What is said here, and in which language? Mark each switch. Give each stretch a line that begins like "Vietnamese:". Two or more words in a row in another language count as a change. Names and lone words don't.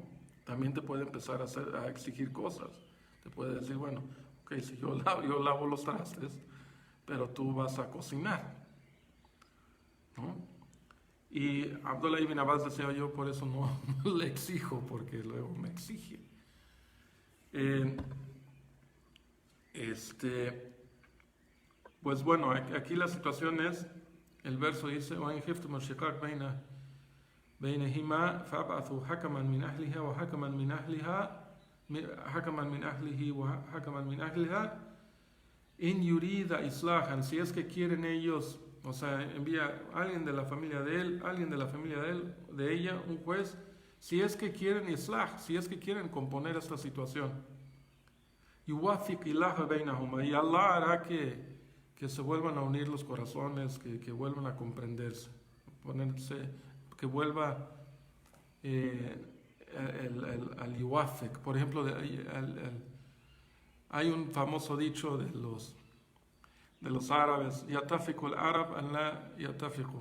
Spanish: También te puede empezar a exigir cosas. Te puede decir, bueno, ok, si yo lavo los trastes, pero tú vas a cocinar, ¿no? Y Abdullah ibn Abbas decía, yo por eso no le exijo, porque luego me exige. Pues bueno, aquí la situación es, el verso dice,
Arabic: وَإِنْ خِفْتُمُ الشِّقَاقَ بَيْنَهُمَا فَابْعَثُوا حَكَمًا مِنْ أَهْلِهَا وَحَكَمًا مِنْ أَهْلِهِ وَحَكَمًا مِنْ أَهْلِهَا إِنْ يُرِيدَ إِصْلَاحًا.
Spanish: Si es que quieren ellos, o sea, envía a alguien de la familia de él, alguien de la familia de él, de ella, un juez, si es que quieren islah, si es que quieren componer esta situación.
Arabic: يُوَفِّقِ اللَّهُ بَيْنَهُمَا.
Spanish: Y Allah hará que se vuelvan a unir los corazones, que vuelvan a comprenderse, que vuelva al yuwafik. Por ejemplo, hay un famoso dicho de los árabes,
Arabic: يتفق العرب أن لا يتفقوا.